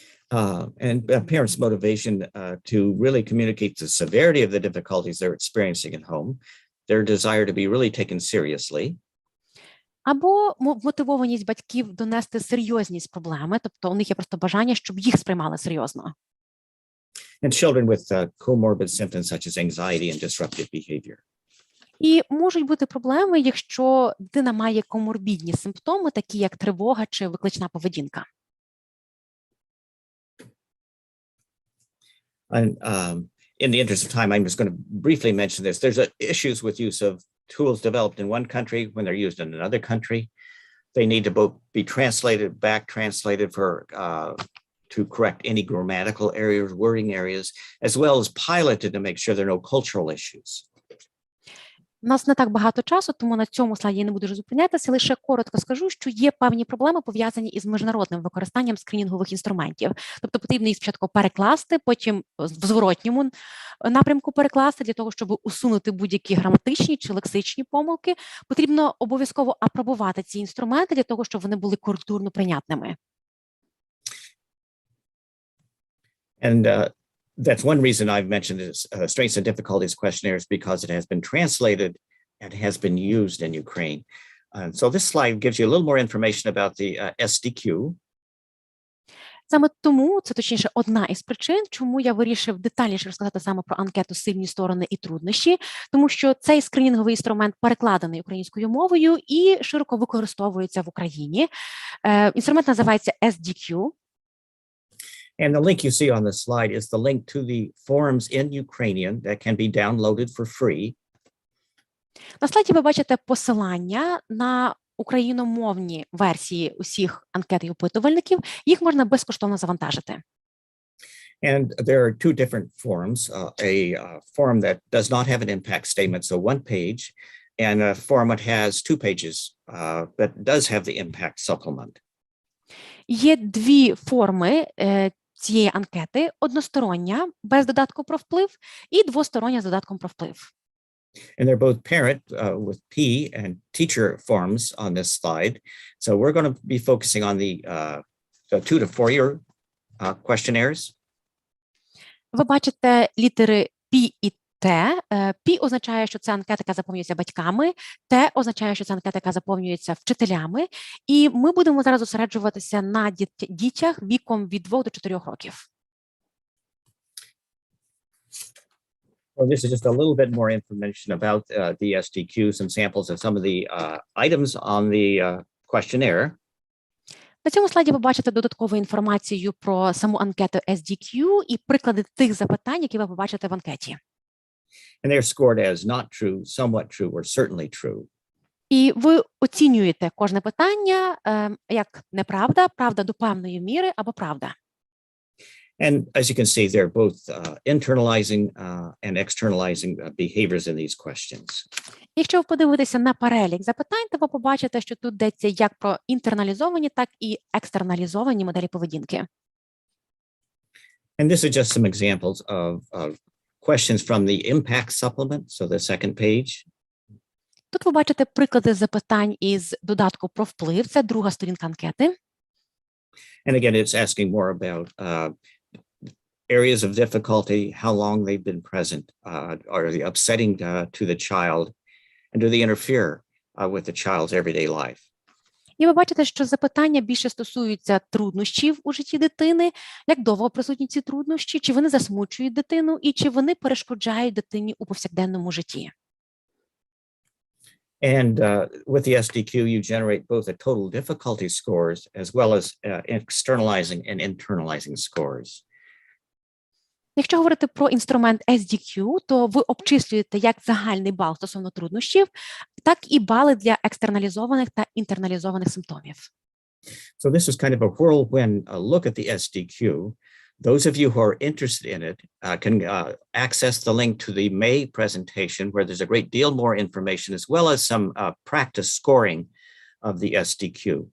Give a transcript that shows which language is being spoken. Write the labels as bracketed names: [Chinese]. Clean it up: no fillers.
[English] And parents' motivation to really communicate the severity of the difficulties they're experiencing at home, their desire to be really taken seriously. [Ukrainian] Або мотивованість батьків донести серйозність проблеми, тобто у них є просто бажання, щоб їх сприймали серйозно. [English] And children with comorbid symptoms such as anxiety and disruptive behavior. [Ukrainian] І можуть бути проблеми, якщо дитина має коморбідні симптоми, такі як тривога чи виклична поведінка. [English] And in the interest of time, I'm just going to briefly mention this. There's issues with use of tools developed in one country when they're used in another country. They need to both be translated, back translated to correct any grammatical errors, wording areas, as well as piloted to make sure there are no cultural issues. [Ukrainian] У нас не так багато часу, тому на цьому слайді я не буду вже зупинятися, лише коротко скажу, що є певні проблеми, пов'язані із міжнародним використанням скринінгових інструментів. Тобто потрібно їх спочатку перекласти, потім в зворотньому напрямку перекласти, для того, щоб усунути будь-які граматичні чи лексичні помилки. Потрібно обов'язково апробувати ці інструменти, для того, щоб вони були культурно прийнятними. [English] And that's one reason I've mentioned this strengths and difficulties questionnaires, because it has been translated and has been used in Ukraine. So this slide gives you a little more information about the SDQ. [Ukrainian] Саме тому, це точніше одна із причин, чому я вирішив детальніше розказати саме про анкету «Сильні сторони і труднощі», тому що цей скринінговий інструмент перекладений українською мовою і широко використовується в Україні. Інструмент називається SDQ. [English] And the link you see on the slide is the link to the forms in Ukrainian that can be downloaded for free. [Ukrainian] На слайді ви бачите посилання на україномовні версії усіх анкет і опитувальників. Їх можна безкоштовно завантажити. [English] And there are two different forms, a form that does not have an impact statement, so one page, and a form that has 2 pages that does have the impact supplement. [Ukrainian] Є дві форми цієї анкети: одностороння, без додатку про вплив, і двостороння з додатком про вплив. [English] And they're both parent with P and teacher forms on this slide. So we're going to be focusing on the 2 to 4 year questionnaires. [Ukrainian] Ви бачите літери P і T. P означає, що це анкета, яка заповнюється батьками, T означає, що це анкета, яка заповнюється вчителями, і ми будемо зараз зосереджуватися на дітях віком від 2 до 4 років. [English] Well, this is just a little bit more information about the SDQ, some samples of some of the items on the questionnaire. [Ukrainian] На цьому слайді ви бачите додаткову інформацію про саму анкету SDQ і приклади тих запитань, які ви побачите в анкеті. [English] And they're scored as not true, somewhat true, or certainly true. [Ukrainian] І ви оцінюєте кожне питання як неправда, правда до певної міри або правда. [English] And as you can see, they're both internalizing and externalizing behaviors in these questions. [Ukrainian] Якщо ви подивитеся на перелік запитань, то ви побачите, що тут йдеться як про інтерналізовані, так і екстерналізовані моделі поведінки. [English] And this is just some examples of questions from the impact supplement, so the second page. [Ukrainian] Тут ви бачите приклади запитань із додатку про вплив, це друга сторінка анкети. [English] And again, it's asking more about areas of difficulty, how long they've been present, are they upsetting to the child, and do they interfere with the child's everyday life? [Ukrainian] І ви бачите, що запитання більше стосуються труднощів у житті дитини, як довго присутні ці труднощі, чи вони засмучують дитину, і чи вони перешкоджають дитині у повсякденному житті. [English] And with the SDQ, you generate both the total difficulty scores as well as externalizing and internalizing scores. [Ukrainian] Якщо говорити про інструмент SDQ, то ви обчислюєте як загальний бал стосовно труднощів, так і бали для екстерналізованих та інтерналізованих симптомів. [English] So this is kind of a whirlwind look at the SDQ. Those of you who are interested in it can access the link to the May presentation, where there's a great deal more information, as well as some practice scoring of the SDQ.